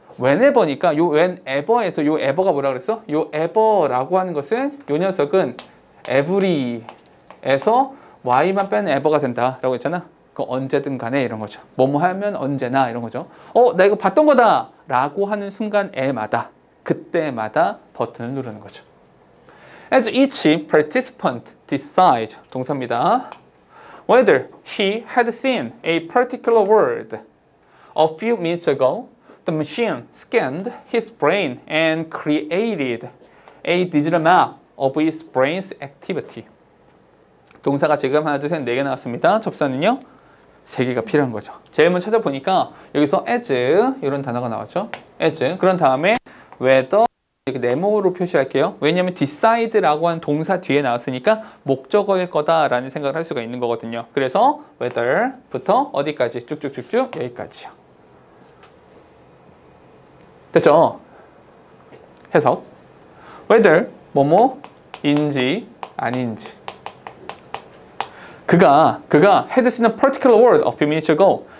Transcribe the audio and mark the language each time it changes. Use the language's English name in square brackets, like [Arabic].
[Korean] whenever니까 요 whenever에서 요 ever가 뭐라 그랬어? 요 ever라고 하는 것은 요 녀석은 every에서 y만 빼는 ever가 된다라고 했잖아. 그 언제든 간에 이런 거죠. 뭐뭐 하면 언제나 이런 거죠. 나 이거 봤던 거다 라고 하는 순간에마다 그때마다 버튼을 누르는 거죠. [English] As each participant decides, [Korean] 동사입니다. [English] Whether he had seen a particular word a few minutes ago, the machine scanned his brain and created a digital map of his brain's activity. [Korean] 동사가 지금 하나, 둘, 셋, 4개 나왔습니다. 접사는요? 3개가 필요한 거죠. 제일 먼저 찾아보니까 여기서 as 이런 단어가 나왔죠. [English] as. [Korean] 그런 다음에 whether 이렇게 네모로 표시할게요. 왜냐하면 decide라고 하는 동사 뒤에 나왔으니까 목적어일 거다라는 생각을 할 수가 있는 거거든요. 그래서 whether부터 어디까지? 쭉쭉쭉쭉 여기까지요. 됐죠? 해석. whether 뭐뭐인지 아닌지. 그가 [English] had seen a particular word a few minutes ago.